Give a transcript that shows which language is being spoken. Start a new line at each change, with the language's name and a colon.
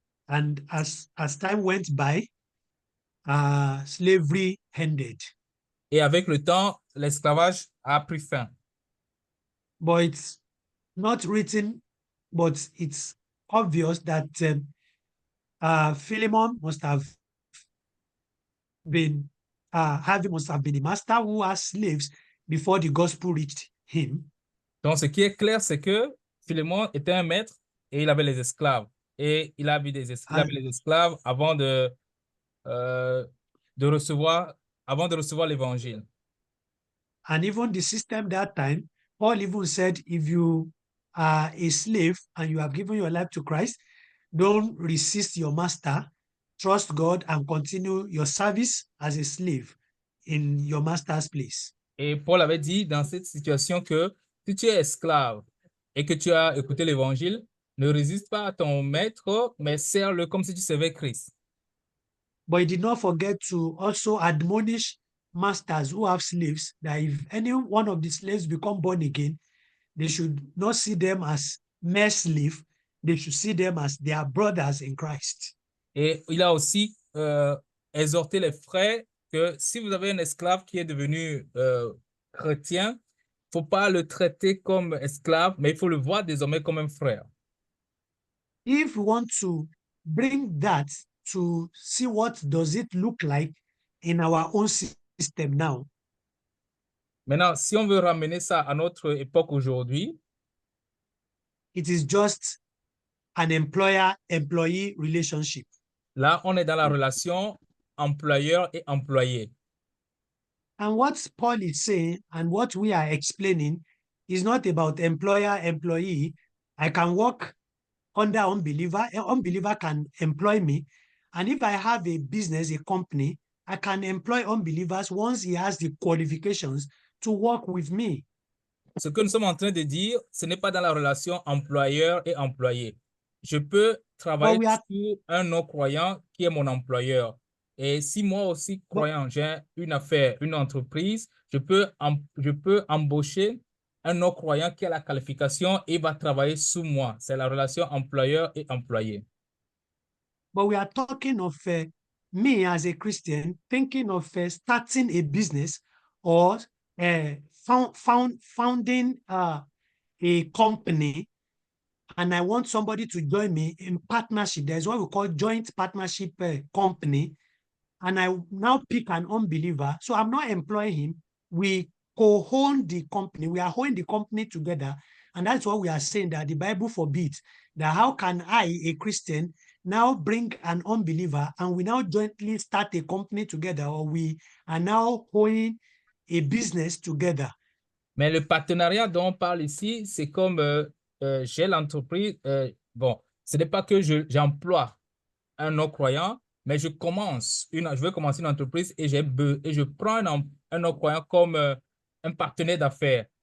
English: And as time went by, slavery ended.
French: Et avec le temps, l'esclavage a pris fin.
English: But it's not written, but it's obvious that Philemon must have been must have been the master who has slaves before the gospel reached him.
French: Donc, ce qui est clair, c'est que Philémon était un maître et il avait les esclaves. Et il avait les esclaves avant de recevoir l'évangile.
English: And even the system that time, Paul even said, if you are a slave and you have given your life to Christ, don't resist your master, trust God and continue your service as a slave in your master's place.
French: Et Paul avait dit dans cette situation que si tu es esclave et que tu as écouté l'évangile, ne résiste pas à ton maître, mais sers-le comme si tu servais Christ.
English: But he did not forget to also admonish masters who have slaves that if any one of the slaves become born again, they should not see them as mere slaves, they should see them as their brothers in Christ.
French: Et il a aussi exhorté les frères que si vous avez un esclave qui est devenu chrétien, il ne faut pas le traiter comme esclave, mais il faut le voir désormais comme un frère.
English: If we want to bring that to see what does it look like in our own system now,
French: Maintenant, si on veut ramener ça à notre époque aujourd'hui,
English: it is just an employer-employee relationship.
French: là, on est dans la relation employeur et employé.
English: And what Paul is saying and what we are explaining is not about employer-employee. I can work under unbeliever. An unbeliever can employ me. And if I have a business, a company, I can employ unbelievers once he has the qualifications to work with me.
French: Ce que nous sommes en train de dire, ce n'est pas dans la relation employeur et employé. Je peux travailler sur un non-croyant qui est mon employeur. Et si moi aussi, croyant, j'ai une affaire, une entreprise, je peux embaucher un non-croyant qui a la qualification et va travailler sous moi. C'est la relation employeur et employé.
English: But we are talking of me as a Christian thinking of starting a business or founding a company, and I want somebody to join me in partnership. There's what we call joint partnership company. And I now pick an unbeliever. So I'm not employing him. We co-own the company. We are owning the company together. And that's what we are saying, that the Bible forbids. That how can I, a Christian, now bring an unbeliever and we now jointly start a company together, or we are now owning a business together.
French: Mais le partenariat dont on parle ici, c'est comme j'ai l'entreprise. Bon, ce n'est pas que j'emploie un non-croyant, mais je veux commencer une entreprise et je prends un non-croyant comme un partenaire d'affaires.